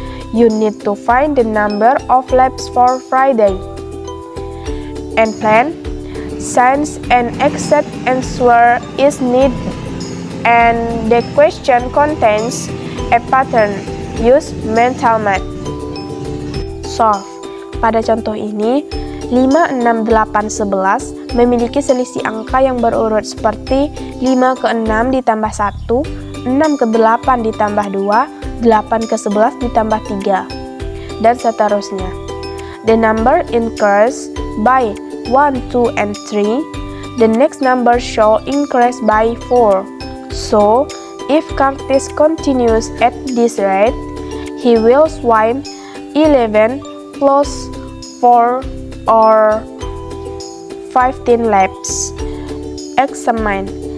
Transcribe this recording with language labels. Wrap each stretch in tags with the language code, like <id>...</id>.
<en>You need to find the number of laps for Friday. And plan, since an exact answer is needed and the question contains a pattern, use mental math. Solve.</en> <id>Pada contoh ini, 5, 6, 8, 11 memiliki selisih angka yang berurut seperti 5 ke 6 ditambah 1, 6 ke 8 ditambah 2, 8 ke 11 ditambah 3, dan seterusnya.</id> <en>The number increase by 1, 2, and 3. The next number shall increase by 4. So, If Curtis continues at this rate, he will swim 11 plus 4 or 15 laps. Examine.</en>